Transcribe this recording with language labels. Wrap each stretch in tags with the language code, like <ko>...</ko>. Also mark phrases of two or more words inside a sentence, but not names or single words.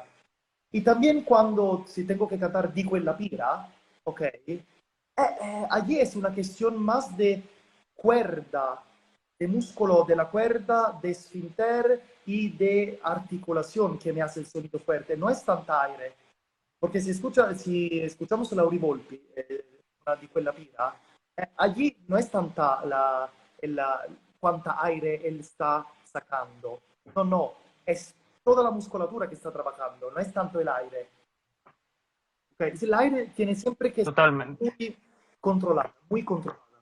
<es>Y también cuando si tengo que cantar Dico en la pira, ok, allí es una cuestión más de cuerda, de músculo de la cuerda, de esfínter y de articulación que me hace el sonido fuerte. No es tanta aire, porque si escuchamos la Volpi, una di quella pira, allí no es tanta cuánta aire él está sacando. No, no, es toda la musculatura que está trabajando, no es tanto el aire. Okay. El aire tiene siempre que estar Totalmente. muy controlado, muy controlado.</es>